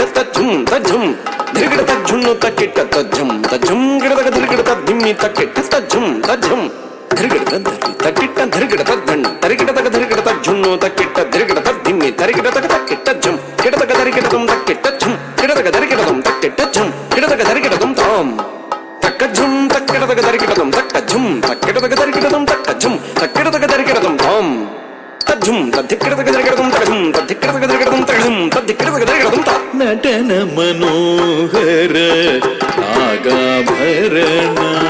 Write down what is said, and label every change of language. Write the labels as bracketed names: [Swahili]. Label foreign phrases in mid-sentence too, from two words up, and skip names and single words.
[Kannada] ಝುಮ್ ಝುಮ್ ಧಿರ್ಗಿಡತ ಝುಣ್ಣು ಕಿಟ್ಟ ಝುಮ್ ಝುಮ್ ಗಿಡದಾಗ ಧಿರ್ಗಿಡತ ಧಿಮಿತ ಕಿಟ್ಟ ಝುಮ್ ಝುಮ್ ಧಿರ್ಗಿಡತ ಧತಿತ ಕಿಟ್ಟ ಧಿರ್ಗಿಡತ ಧಣ್ಣ ತರಿಗಿಡದಾಗ ಧಿರ್ಗಿಡತ ಝುಣ್ಣು ಕಿಟ್ಟ ಧಿರ್ಗಿಡತ ಧಿಮ್ಮಿ ತರಿಗಿಡತಗ ಕಿಟ್ಟ ಝುಮ್ ಗಿಡದಾಗ ಧರಿಗಿಡತಂ ಕಿಟ್ಟ ಝುಮ್ ಗಿಡದಾಗ ಧರಿಗಿಡತಂ ಕಿಟ್ಟ ಝುಮ್ ಗಿಡದಾಗ ಧರಿಗಿಡತಂ ತಾಮ್ ತಕ್ಕ ಝುಮ್ ತಕ್ಕಿಡದಾಗ ಧರಿಗಿಡತಂ ತಕ್ಕ ಝುಮ್ ತಕ್ಕಿಡದಾಗ ಧರಿಗಿಡತಂ ತಕ್ಕ ಝುಮ್ ತಕ್ಕಿಡದಾಗ ಧರಿಗಿಡತಂ ತಾಮ್ ತಜ್ಜುಮ್ ತದ್ದಿಕ್ಕಿಡದಾಗ ಧರಿಗಿಡತಂ ತಕ್ಕ ಝುಮ್ ತದ್ದಿಕ್ಕಿಡದಾಗ ಧರಿಗಿಡತಂ ತಕ್ಕ ಝುಮ್ ತದ್ದಿಕ್ಕಿಡದಾಗ ಧರಿಗಿಡತಂ ತಾ ನಟನ ಮನೋಹರ ನಾಗಾಭರಣ